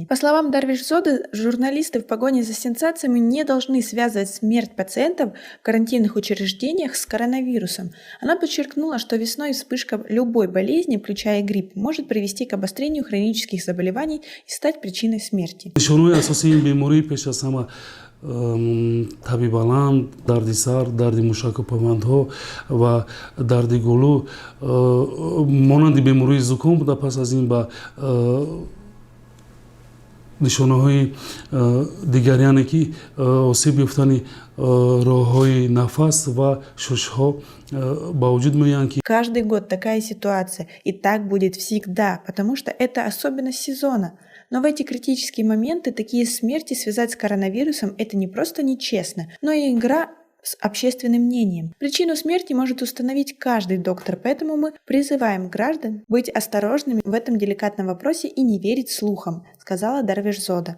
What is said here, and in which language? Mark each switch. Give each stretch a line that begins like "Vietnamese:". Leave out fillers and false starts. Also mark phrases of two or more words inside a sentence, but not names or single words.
Russian: По словам Дарвеш-Зоды, журналисты в погоне за сенсациями не должны связывать смерть пациентов в карантинных учреждениях с коронавирусом. Она подчеркнула, что весной вспышка любой болезни, включая грипп, может привести к обострению хронических заболеваний и стать причиной смерти.
Tajik: таби баланд, дарди сар, дарди мушаку павандҳо ва дарди гулу монанди бемории зуком буда. Пас аз ин ба нишонаҳои дигаряне ки осеб ёфтани роҳҳои нафас ва шушҳо ба вуҷуд меоянд ки
Russian: каждый год такая ситуация, и так будет всегда, потому что это особенность сезона. Но в эти критические моменты такие смерти связать с коронавирусом – это не просто нечестно, но и игра с общественным мнением. Причину смерти может установить каждый доктор, поэтому мы призываем граждан быть осторожными в этом деликатном вопросе и не верить слухам, сказала Дарвеш-Зода.